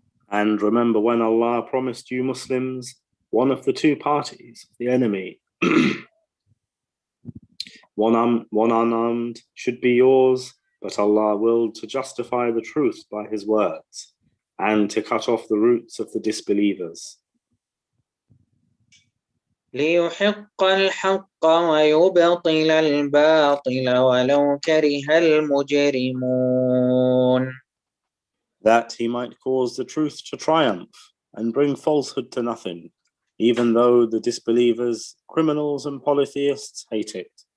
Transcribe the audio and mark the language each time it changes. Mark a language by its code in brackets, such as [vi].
[en] And remember when Allah promised you Muslims, one of the two parties, the enemy, one unarmed should be yours, but Allah willed to justify the truth by his words and to cut off the roots of the disbelievers. [ar] ليحق الحق ويبطل الباطل ولو كره المجرمون. [en] That he might cause the truth to triumph and bring falsehood to nothing, even though the disbelievers, criminals and polytheists hate it.